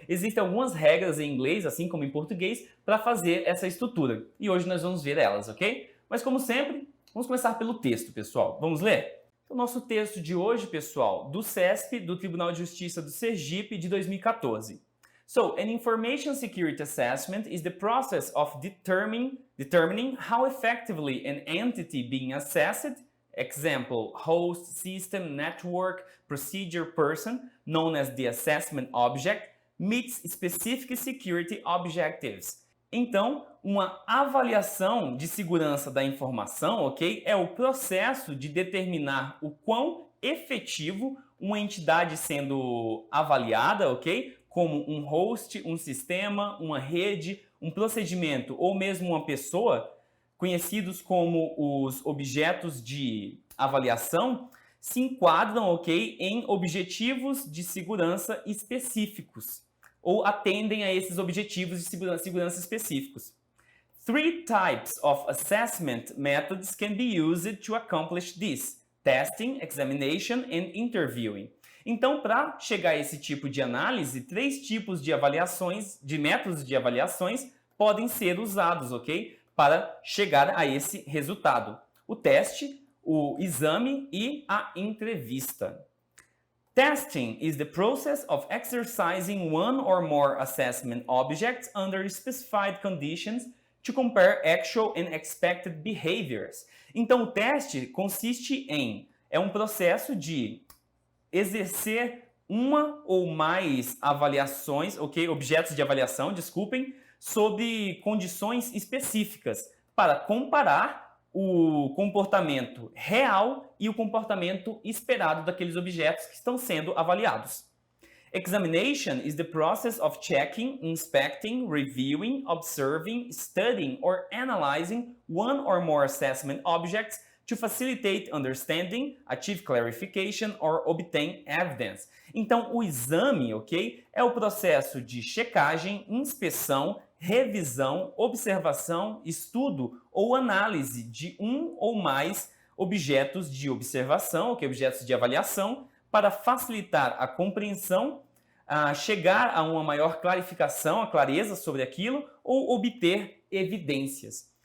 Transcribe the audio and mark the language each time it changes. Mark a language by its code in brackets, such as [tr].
[pt] Existem algumas regras em inglês, assim como em português, para fazer essa estrutura. E hoje nós vamos ver elas, ok? Mas como sempre, vamos começar pelo texto, pessoal. Vamos ler? O nosso texto de hoje, pessoal, do CESP, do Tribunal de Justiça do Sergipe, de 2014. [en] So, an information security assessment is the process of determining how effectively an entity being assessed, example, host, system, network, procedure, person, known as the assessment object, meets specific security objectives. [pt] Então, uma avaliação de segurança da informação, ok, é o processo de determinar o quão efetivo uma entidade sendo avaliada, ok, como um host, um sistema, uma rede, um procedimento ou mesmo uma pessoa, conhecidos como os objetos de avaliação, se enquadram, ok, em objetivos de segurança específicos ou atendem a esses objetivos de segurança específicos. [en] Three types of assessment methods can be used to accomplish this: testing, examination and interviewing. [pt] Então, para chegar a esse tipo de análise, três tipos de avaliações, de métodos de avaliações podem ser usados, ok? Para chegar a esse resultado: o teste, o exame e a entrevista. [en] Testing is the process of exercising one or more assessment objects under specified conditions to compare actual and expected behaviors. [pt] Então, o teste consiste é um processo de exercer uma ou mais avaliações, ok? Objetos de avaliação, desculpem, sob condições específicas para comparar o comportamento real e o comportamento esperado daqueles objetos que estão sendo avaliados. [en] Examination is the process of checking, inspecting, reviewing, observing, studying or analyzing one or more assessment objects to facilitate understanding, achieve clarification or obtain evidence. [pt] Então, o exame, ok, é o processo de checagem, inspeção, revisão, observação, estudo ou análise de um ou mais objetos de observação, ok, objetos de avaliação, para facilitar a compreensão, chegar a uma maior clarificação, a clareza sobre aquilo ou obter evidências.